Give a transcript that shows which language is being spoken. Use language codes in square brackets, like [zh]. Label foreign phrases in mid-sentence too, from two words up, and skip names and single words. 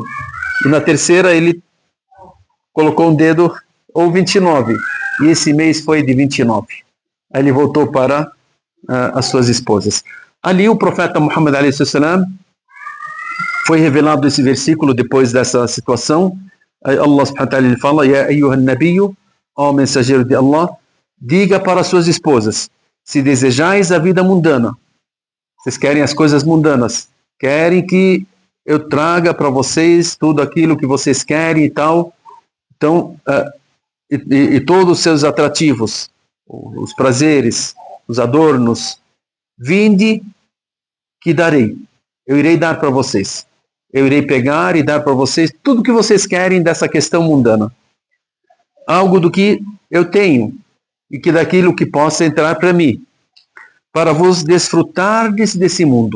[pt] E na terceira ele colocou um dedo, ou 29. E esse mês foi de 29. Aí ele voltou para as suas esposas. Ali o profeta Muhammad a.s. foi revelado esse versículo depois dessa situação. Aí [ar] الله سبحانه وتعالى [pt] fala: [ar] يا أيها النبي, [pt] ó mensageiro de Allah, diga para suas esposas: se desejais a vida mundana, vocês querem as coisas mundanas, querem que eu traga para vocês tudo aquilo que vocês querem e tal, então, e todos os seus atrativos, os prazeres, os adornos, vinde que darei, eu irei dar para vocês, eu irei pegar e dar para vocês tudo que vocês querem dessa questão mundana, algo do que eu tenho e que daquilo que possa entrar para mim, para vos desfrutar desse mundo.